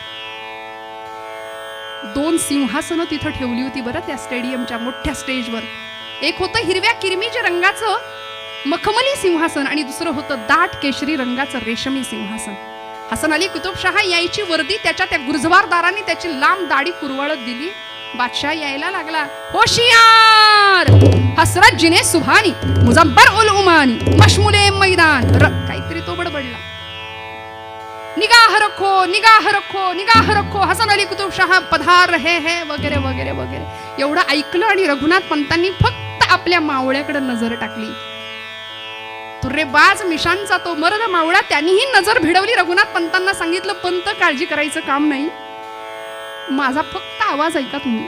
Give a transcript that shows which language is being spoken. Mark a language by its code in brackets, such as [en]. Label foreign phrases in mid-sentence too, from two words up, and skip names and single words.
[mr] 2 सिंहासनं तिथं ठेवली होती बरं त्या स्टेडियमच्या मोठ्या स्टेजवर. एक होतं हिरव्या किरमीच्या रंगाचं मखमली सिंहासन आणि दुसरं होतं दाट केशरी रंगाचं रेशमी सिंहासन. हसन अली कुतुबशहा यायची वर्दी त्याच्या त्या गुरजवारदारांनी त्याची लांब दाढी कुरवाळत दिली बादशाह यायला लागला. [hi] होशियार हसरत जिने सुभानी मुजब्बर उल उमानी मशमुले मैदान [mr] काहीतरी तो बडबडला. [hi] निगाह रखो निगाह रखो निगाह रखो हसन अली कुतुबशाह पधार रहे हैं [mr] वगैरे वगैरे वगैरे. एवढं ऐकलं आणि रघुनाथ पंतांनी फक्त आपल्या मावळ्याकडे नजर टाकली. तुर्रेबाज मिशांचा तो मर्द मावळा त्यांनीही नजर भिडवली. रघुनाथ पंतांना सांगितलं, पंत काळजी करायचं काम नाही, माझा फक्त आवाज ऐका तुम्ही.